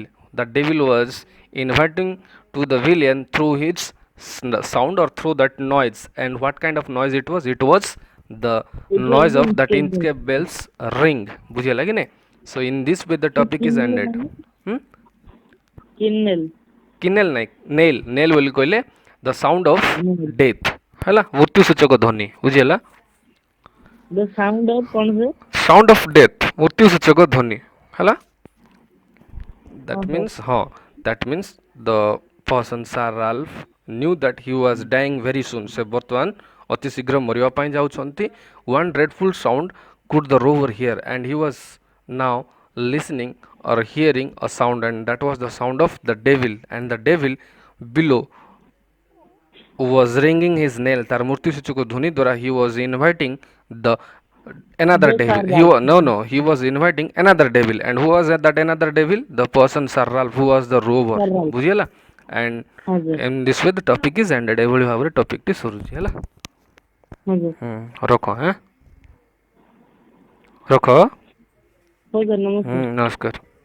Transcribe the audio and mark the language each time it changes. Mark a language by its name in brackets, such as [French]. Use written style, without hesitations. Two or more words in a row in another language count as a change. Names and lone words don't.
[English] The devil was inviting to the villain through his sound or through that noise. And what kind of noise it was? It was the noise of that Inchcape bells ring. [Odia] ବୁଝିହେଲା କି ନାହିଁ? [English] So in this way the topic is ended. [Odia] କିନ୍ନେଲ ନାହିଁ, ନେଲ ବୋଲି କହିଲେ [English] the sound of death. [Odia] ହେଲା ମୃତ୍ୟୁ ସୂଚକ ଧ୍ୱନି. ବୁଝିହେଲା? [English] The sound of [Odia] କଣ ସେ? [English] Sound of death, [Odia] ମୃତ୍ୟୁ ସୂଚକ ଧ୍ୱନି. ହେଲା? [English] That means that means the person Sir Ralph knew that he was dying very soon. [Odia] ସେ ବର୍ତ୍ତମାନ ଅତି ଶୀଘ୍ର ମରିବା ପାଇଁ ଯାଉଛନ୍ତି. [English] One dreadful sound could the rover hear, and he was now listening or hearing a sound, and that was the sound of the devil. And the devil below was ringing his nail. [Odia] ତାର ମୃତ୍ୟୁ ସୂଚକ ଧ୍ୱନି ଦ୍ୱାରା [English] he was inviting the another devil. He was inviting another devil. And who was that another devil? The person Sir Ralph, who was the rover. [Odia] ବୁଝିହେଲା? [English] And in this way the topic is ended. [Odia] ଏଭଳି ଭାବରେ topic ଟି ସରୁଛି. ହେଲା? ରଖ ରଖ। ନମସ୍କାର। ନମସ୍କାର।